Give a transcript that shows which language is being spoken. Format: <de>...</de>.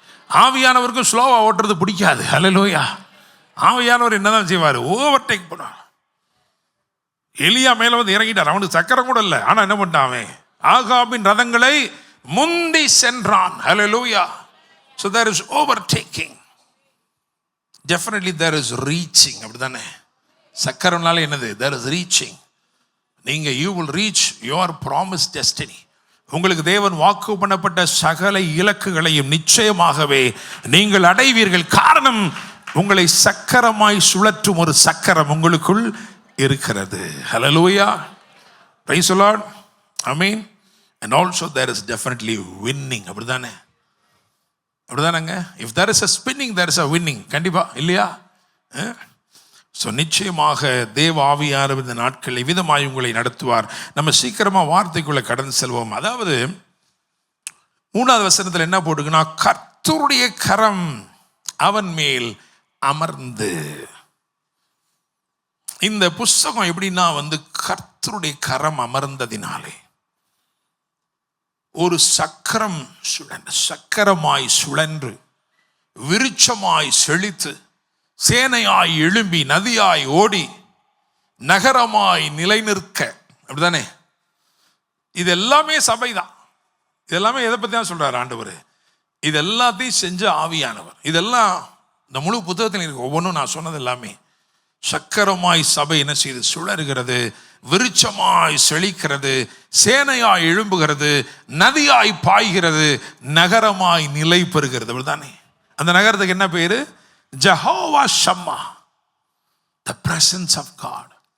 <ta>ஆவியானவருக்கும் ஸ்லோவா ஓட்டுறது பிடிக்காது. ஹல்லேலூயா. ஆவியானவர் என்னதான் செய்வார், ஓவர்டேக் பண்ணுவார். எலியா மேல இறங்கிட்டார், அவனுக்கு சக்கரம் கூட இல்லை. ஆனா என்ன பண்ணிட்டான், ஆகாபின் ரதங்களை முந்தி சென்றான்.</ta> <en>Hallelujah. So there is overtaking. Definitely there is reaching,</en> <ta>அப்படிதானே. சக்கரம்னால என்னது,</ta> <en>there is reaching.</en> <ta>நீங்க</ta> <en>you will reach your promised destiny.</en> <ta>உங்களுக்கு தேவன் வாக்கு பண்ணப்பட்ட சகல இலக்குகளையும் நிச்சயமாகவே நீங்கள் அடைவீர்கள். காரணம், உங்களை சக்கரமாய் சுழற்றும் ஒரு சக்கரம் உங்களுக்குள் இருக்கிறது.</ta> <en>Hallelujah. Praise the Lord. Amen. And also there is definitely winning,</en> <ta>அப்படிதானே. அப்படிதானங்க.</ta> <en>If there is a spinning, there is a winning.</en> <ta>கண்டிப்பா இல்லையா? ஸோ நிச்சயமாக தேவ ஆவியானவர் இந்த நாட்களில் விதமாய் உங்களை நடத்துவார். நம்ம சீக்கிரமாக வார்த்தைக்குள்ளே கடந்து செல்வோம். அதாவது 3வது வசனத்தில் என்ன போட்டுக்குன்னா, கர்த்தருடைய கரம் அவன் மேல் அமர்ந்து. இந்த புஸ்தகம் எப்படின்னா கர்த்தருடைய கரம் அமர்ந்ததினாலே ஒரு சக்கரமாய் சுழன்று விருட்சமாய் செழித்து சேனையாய் எழும்பி நதியாய் ஓடி நகரமாய் நிலை நிற்க, அப்படிதானே. இது எல்லாமே சபைதான். இதெல்லாமே எதை பத்தி தான் சொல்றாரு ஆண்டவர்? இது எல்லாத்தையும் செஞ்ச ஆவியானவர். இதெல்லாம் இந்த முழு புத்தகத்தில் இருக்கு. ஒவ்வொன்றும் நான் சொன்னது எல்லாமே சக்கரமாய் சபை என்ன செய்து சுழறுகிறது, விருட்சமாய் செழிக்கிறது, சேனையாய் எழும்புகிறது, நதியாய் பாய்கிறது, நகரமாய் நிலை பெறுகிறது, அப்படிதானே. அந்த நகரத்துக்கு என்ன பேரு?</ta> <en>Jehovah Shammah, the presence of God.</en>